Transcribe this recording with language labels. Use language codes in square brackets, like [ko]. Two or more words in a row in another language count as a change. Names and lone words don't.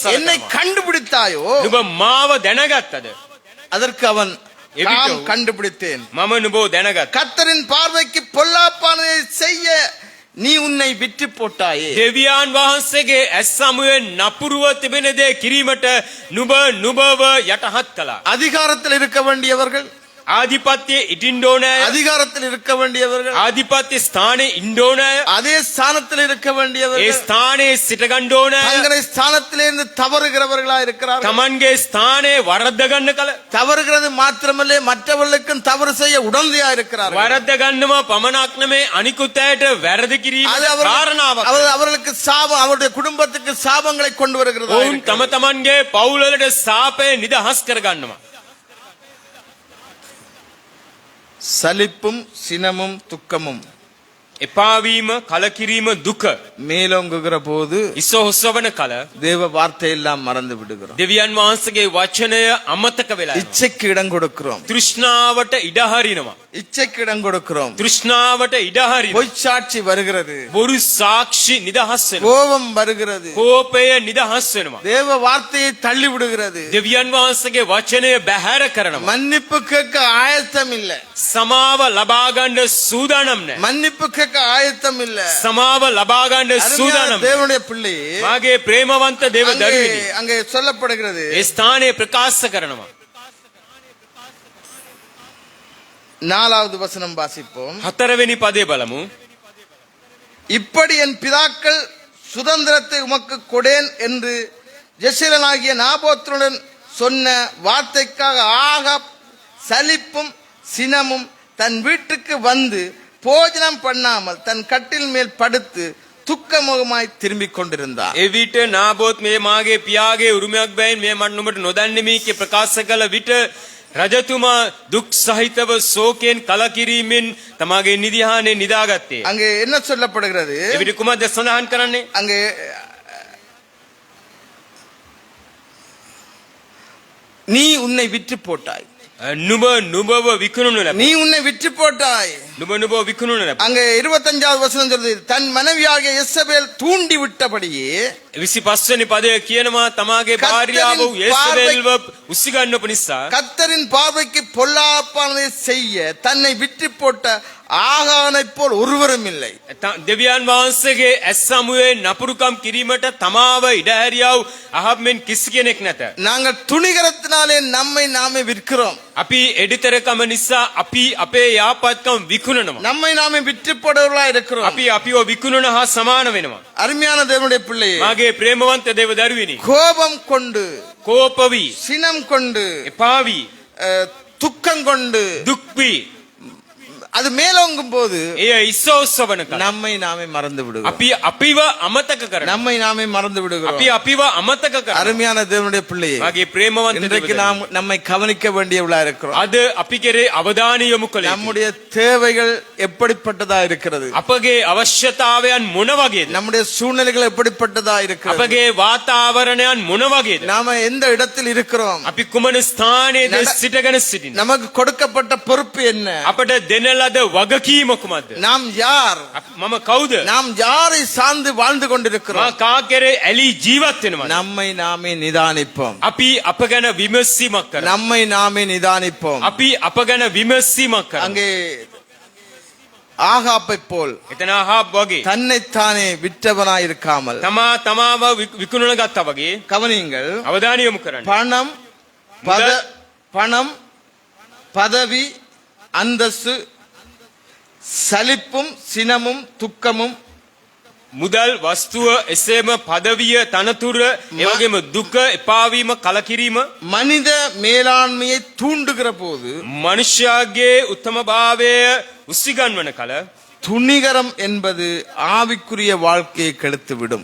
[ta] என்னை [si] සලකනවා. [ta] கண்டுபிடித்தாயோ [si] නුඹ මාව දැනගත්තද? [ta] அதற்கு அவன் எவிட்டோ? "தாம் கண்டுபிடித்தேன் [si] මම නුඹව දැනගත්තා. [ta] கர்த்தரின் பார்வைக்கு பொல்லாப்பானதை செய்ய நீ உன்னை விற்று போட்டாயே [si] දෙවියන් වහන්සේගේ ඇස් සමුවේ නපුරුව තිබෙන දේ කිරීමට නුඹව යටහත් කළා. [ta] அதிகாரத்தில் இருக்க வேண்டியவர்கள் [si] ආධිපත්‍යයේ ඉටින්න ඕනෑ. [ta] அதிகாரத்தில் இருக்க வேண்டியவர்கள் [si] ආධිපත්‍ය ස්ථානයේ ඉන්න ඕනෑ. [ta] அதே ஸ்தானத்தில் இருக்க [si] ඒ [ta] வேண்டியவர்கள் [si] ස්ථානයේ සිට ගන්න ඕනෑ. [ta] தங்களை ஸ்தானத்திலிருந்து தவறுகிறவர்களா இருக்கிறார்கள் [si] තමන්ගේ ස්ථානයේ වරද්ද ගන්න කල [ta] தவறுகிறது மாத்திரமல்ல மற்றவர்களுக்கும் தவறு செய்ய உடந்தையா இருக்கிறார்கள் [si] වරද්ද ගන්නවා පමණක් නෙමේ අනිකුත් අයට වැරදි කිරීම [ta] அது [si] කාරණාවක්. [ta] அவர்களுக்கு சாபம் அவருடைய குடும்பத்துக்கு சாபங்களை கொண்டு வருகிறது [si] ඔවුන් තම තමන්ගේ පවුල් වලට සාපය නිදහස් කර ගන්නවා. [ta] சலிப்பும் சினமும் துக்கமும் [si] එපාවීම කලකිරීම දුක [ta] மேலோங்குகிற போது [si] ඉසෝහොස්සවන කල [ta] தேவ வார்த்தை எல்லாம் மறந்து விடுகிறோம் [si] දෙවියන් වහන්සේගේ වචනය අමතක වෙලා යනවා. [ta] இச்சைக்கு இடம் கொடுக்கிறோம் [si] තෘෂ්ණාවට ඉඩ හරිනවා. [ta] இச்சைக்கு இடம் கொடுக்கிறோம் [si] තෘෂ්ණාවට ඉඩ හරිනවා. [ta] பொய்ச்சாட்சி வருகிறது [si] බොරු සාක්ෂි නිදහස් වෙනවා. [ta] கோபம் வருகிறது [si] කෝපය නිදහස් වෙනවා. [ta] தேவ வார்த்தையை தள்ளி விடுகிறது [si] දෙවියන් වහන්සේගේ වචනය බැහැර කරනවා. [ta] மன்னிப்பு கேட்க ஆயத்தம் இல்ல [si] සමාව ලබා ගන්න සූදානම් නැහැ. [ta] மன்னிப்பு கேட்க ஆயத்தம் இல்ல [si] සමාව ලබා ගන්න [ta] அருமையான [si] සූදානම්. [ta] தேவனுடைய பிள்ளை [si] මාගේ ප්‍රේමවන්ත දේව දරුවෙනි. [ta] அங்கே சொல்லப்படுகிறது [si] ඒ ස්ථානයේ ප්‍රකාශ කරනවා. [ta] 4வது வசனம் வாசிப்போம் [si] 4වෙනි පදේ බලමු. [ta] இப்படி என் பிதாக்கள் சுதந்திரத்தை உமக்கு கொடேன் என்று ஜெசிரனாகிய நாபோத்துடன் சொன்ன வார்த்தைக்காக ஆகாப் சலிப்பும் சினமும் தன் வீட்டுக்கு வந்து போஜனம் பண்ணாமல் தன் கட்டில் மேல் படுத்து துக்கமுகமாய் திரும்பிக் கொண்டிருந்தார். [si] එවිට නාබෝත් මේ මාගේ පියාගේ උරුමයක් බැවින් මේ මට නුඹට නොදන්නෙමි කිය ප්‍රකාශ කළ විට රජතුමා දුක් සහිතව ශෝකයෙන් කලකිරීමෙන් තමාගේ නිදිහානේ නිදාගත්තේ. [ta] அங்கே என்ன சொல்லப்படுகிறது [si] එවිට කුමක්ද සඳහන් කරන්නේ? [ta] அங்கே நீ உன்னை விற்று போட்டாய் [si] නුඹව විකුණුන ලැබ. [ta] நீ உன்னை விற்று போட்டாய் [si] නුඹ විකුණුන ලැබ. [ta] அங்கே 25வது வசனம் சொல்றது தன் மனைவியாகிய எசபேல் தூண்டி விட்டபடியே [si] 25 වෙනි පදය කියනවා තමාගේ භාර්යාව වූ යෙසබෙල්ව උසිගන්නපු නිසා [ta] கர்த்தரின் பார்வைக்கு பொல்லாப்பானதை செய்ய தன்னை விற்று போட்ட ஆகானைப் போல் ஒருவரும் இல்லை. [si] දෙවියන් වහන්සේගේ ඇස් සමුවේ නපුරුකම් කිරීමට තමාව ඉඩ හැරියා වූ අහබ් මෙන් කිසි කෙනෙක් නැත. [ta] நாங்கள் துணிகரத்தினாலே நம்மை நாமே விற்கிறோம். [si] අපි එඩිතරකම නිසා අපි අපේ යාපත්කම් විකුණනවා. [ta] நம்மை நாமே விற்று போடுவர்களா இருக்கிறோம். [si] අපි අපිව විකුණන හා සමාන වෙනවා. [ta] அருமையான தேவனுடைய பிள்ளையே [si] මාගේ ප්‍රේමවන්ත දේව දරුවෙනි. [ta] கோபம் கொண்டு [si] කෝපවි, [ta] சினம் கொண்டு [si] එපාවි, [ta] துக்கம் கொண்டு [si] දුක්වි, [ta] அது மேலோங்கும் போது [si] එය ඉස්සෝස්සවන කල [ta] நம்மை நாமே மறந்து விடுகிறோம். [si] අපි අපිව අමතක කරනවා. [ta] நம்மை நாமே மறந்து விடுகிறோம். [si] අපි අපිව අමතක කරනවා. [ta] அருமையான தேவனுடைய பிள்ளையே, [si] මගේ ප්‍රේමවන්ත [ta] இன்றைக்கு [si] දෙවියන්. [ta] நாம் நம்மை கவனிக்க வேண்டியவளா இருக்கிறோம். [si] අද අපි කෙරේ අවධානය යොමු කළ යුතුයි. [ta] நம்முடைய தேவைகள் எப்படிப்பட்டதா இருக்கிறது? [si] අපගේ අවශ්‍යතාවයන් මොන වගේද? [ta] நம்முடைய சூழ்நிலைகள் எப்படிப்பட்டதா இருக்கிறது? [si] අපගේ වාතාවරණයන් මොන වගේද? [ta] நாம எந்த இடத்தில் இருக்கிறோம்? [si] අපි කුමන ස්ථානයේද සිටගෙන සිටින්නේ? [ta] நமக்கு கொடுக்கப்பட்ட பொறுப்பு என்ன? [si] අපට දෙන ලද වගකීම කුමක්ද? [ta] நாம் யார்? [si] මම කවුද? [ta] நாம் யாரை சார்ந்து வாழ்ந்து [si] මා [ta] கொண்டிருக்கிறோம்? [si] කා කෙරේ ඇලී ජීවත් වෙනවද? [ta] நம்மை நாமே நிதானிப்போம். [si] අපි අප ගැන විමසීමක් කරමු. [ta] நம்மை நாமே நிதானிப்போம். [si] අපි අප ගැන විමසීමක් කරමු. [ta] அங்கே ஆகாப்பை போல் [si] එතන ආහාබ් වගේ [ta] தன்னைத்தானே விற்றவனாய் இருக்காமல் [si] තමාව විකුණන ගත්තා වගේ [ta] கவனியுங்கள். [si] අවධානය යොමු කරන්න. [ta] பணம் பதவி அந்தஸ்து சலிப்பும் சினமும் துக்கமும் [si] මුදල් වස්තුව එසේම පදවිය තනතුර එවැගේම දුක එපාවීම කලකිරීම [ta] மனித மேலாண்மையை தூண்டுகிற போது [si] මනුෂ්‍යයාගේ උත්තමභාවය උසිගන්වන කල [ta] துணிகரம் என்பது ஆவிக்குரிய வாழ்க்கையை கெடுத்துவிடும்.